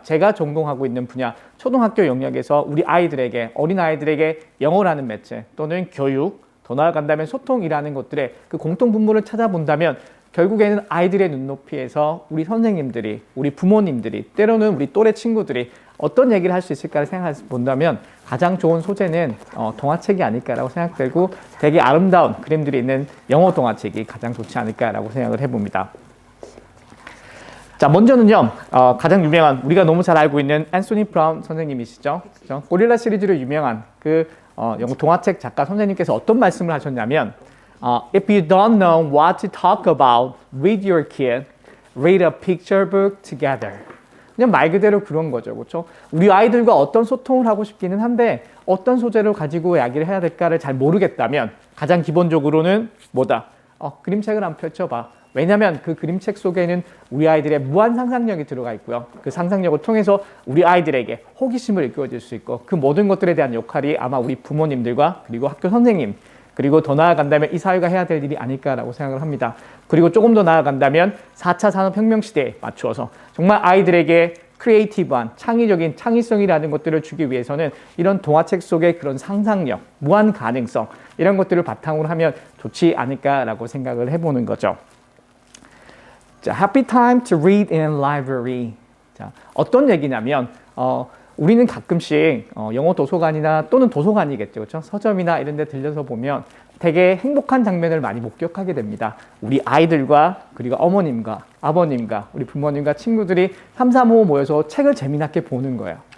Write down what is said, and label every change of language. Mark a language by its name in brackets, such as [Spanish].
[Korean] 제가 전공하고 있는 분야, 초등학교 영역에서 우리 아이들에게, 어린아이들에게 영어라는 매체 또는 교육, 더 나아간다면 소통이라는 것들의 그 공통 분모를 찾아본다면 결국에는 아이들의 눈높이에서 우리 선생님들이, 우리 부모님들이, 때로는 우리 또래 친구들이 어떤 얘기를 할 수 있을까를 생각해 본다면 가장 좋은 소재는 동화책이 아닐까라고 생각되고 되게 아름다운 그림들이 있는 영어 동화책이 가장 좋지 않을까라고 생각을 해봅니다. 자, 먼저는요, 가장 유명한, 우리가 너무 잘 알고 있는 앤소니 브라운 선생님이시죠. 그렇죠? 고릴라 시리즈로 유명한 그 영어 동화책 작가 선생님께서 어떤 말씀을 하셨냐면 [English] If you don't know what to talk about with your kid, read a picture book together. [Korean] 그냥 말 그대로 그런 거죠. 그렇죠? 우리 아이들과 어떤 소통을 하고 싶기는 한데 어떤 소재를 가지고 이야기를 해야 될까를 잘 모르겠다면 가장 기본적으로는 뭐다? 그림책을 한번 펼쳐봐. 왜냐하면 그 그림책 속에는 우리 아이들의 무한 상상력이 들어가 있고요. 그 상상력을 통해서 우리 아이들에게 호기심을 일깨워줄 수 있고 그 모든 것들에 대한 역할이 아마 우리 부모님들과 그리고 학교 선생님 그리고 더 나아간다면 이 사회가 해야 될 일이 아닐까라고 생각을 합니다. 그리고 조금 더 나아간다면 4차 산업혁명 시대에 맞추어서 정말 아이들에게 크리에이티브한 창의적인 창의성이라는 것들을 주기 위해서는 이런 동화책 속의 그런 상상력, 무한 가능성 이런 것들을 바탕으로 하면 좋지 않을까라고 생각을 해보는 거죠. 자, [English] Happy time to read in library. [Korean] 자, 어떤 얘기냐면 우리는 가끔씩 영어 도서관이나 또는 도서관이겠죠. 그렇죠? 서점이나 이런 데 들려서 보면 되게 행복한 장면을 많이 목격하게 됩니다. 우리 아이들과 그리고 어머님과 아버님과 우리 부모님과 친구들이 3, 4, 5 모여서 책을 재미나게 보는 거예요.